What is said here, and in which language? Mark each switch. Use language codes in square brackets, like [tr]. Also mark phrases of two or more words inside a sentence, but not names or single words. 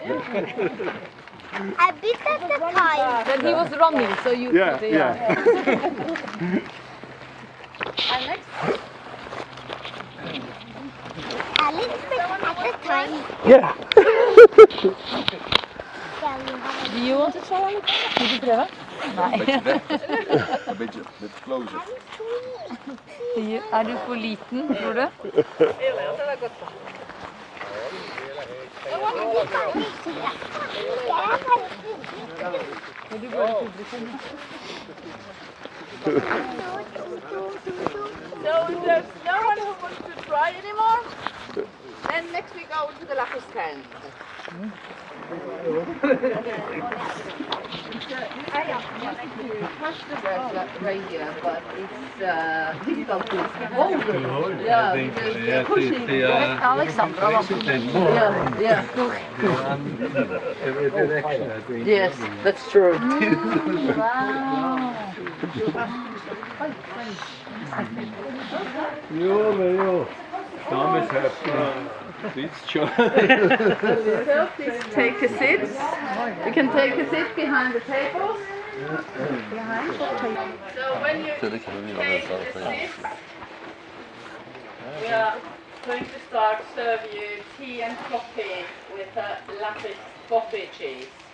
[en] A bit at a time. Then he was running, so you Yeah, could, yeah. And next, A little bit at a time. Yeah. Do you want to try, [no] Alex? Vil du prøve? Nei. [en] A bit closer. [no] Er du for liten, tror du? [en] so if there's no one who wants to try anymore, then next we go to the lapis stand. I touch the reindeer, but it's difficult to hold it. Yeah, because they're pushing. Alexandra, Yeah. Every direction, I think. Yes, that's true. Wow. [no] Jo, men jo. [en] Dames have picture. So please take a seat. You can take a seat behind the tables. So when you take the seats, we are going to start serve you tea and coffee with a lapis coffee cheese.